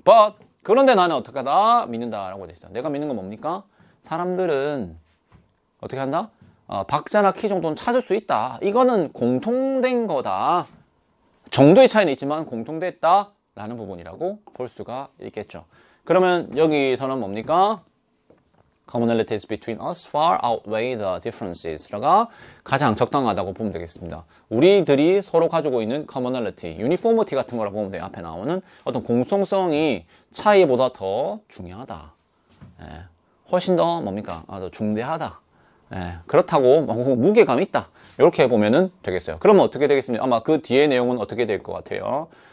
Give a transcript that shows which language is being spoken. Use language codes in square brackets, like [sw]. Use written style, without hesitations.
[ko] But 그런데 나는 어떻게 하다? 믿는다라고 돼 있어요. 내가 믿는 건 뭡니까? 사람들은 어떻게 한다? 박자나 키 정도는 찾을 수 있다. 이거는 공통된 거다. 정도의 차이는 있지만 공통됐다 라는 부분이라고 볼 수가 있겠죠. 그러면 여기서는 뭡니까? [en] Commonalities between us far outweigh the differences. [ko] 가 가장 적당하다고 보면 되겠습니다. 우리들이 서로 가지고 있는 commonality, uniformity 같은 거라고 보면 돼요. 앞에 나오는 어떤 공통성이 차이보다 더 중요하다. 예, 훨씬 더 뭡니까? 더 중대하다. 예, 그렇다고 무게감이 있다. 이렇게 보면은 되겠어요. 그러면 어떻게 되겠습니까? 아마 그 뒤에 내용은 어떻게 될 것 같아요?